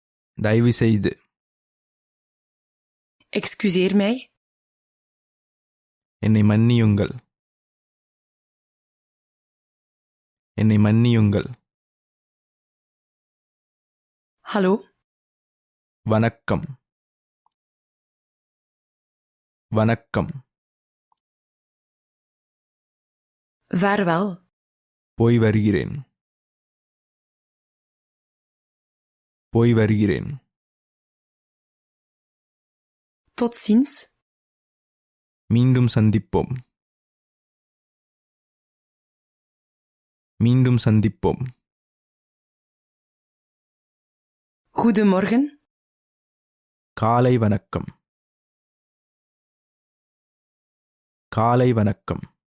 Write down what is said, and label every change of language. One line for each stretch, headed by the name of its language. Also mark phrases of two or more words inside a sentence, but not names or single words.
Tamil: தயவுசெய்து.
Dutch: Excuseer mij.
Tamil: என்னை மன்னியுங்கள். என்னை மன்னியுங்கள்.
Dutch: Hallo.
Tamil: வணக்கம். வணக்கம்.
Dutch: Vaarwel.
Tamil: போய் வருகிறேன். போய் வருகிறேன்.
Dutch: Tot ziens.
Tamil: மீண்டும் சந்திப்போம். மீண்டும் சந்திப்போம்.
Dutch: Goedemorgen.
Tamil: காலை வணக்கம். காலை வணக்கம்.